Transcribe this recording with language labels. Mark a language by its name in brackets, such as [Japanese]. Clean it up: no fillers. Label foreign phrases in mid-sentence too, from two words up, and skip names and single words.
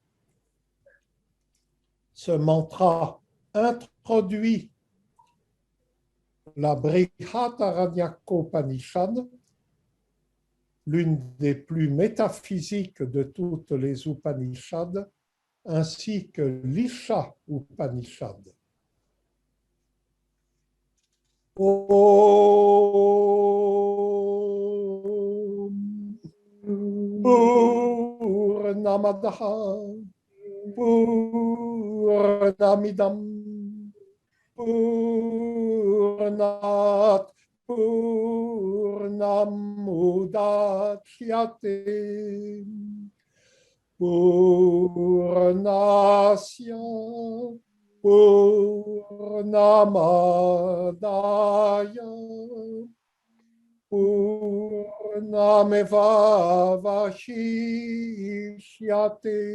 [French] Ce mantra introduit la Brihadaranyaka-upanishad, l'une des plus métaphysiques de toutes les Upanishads, ainsi que l'Isha Upanishad. [Sanskrit] Om Purnamadaha Purnamidam Purnat Purnamudachyate Purnasya Purnamadaya Purnameva Vashishyate.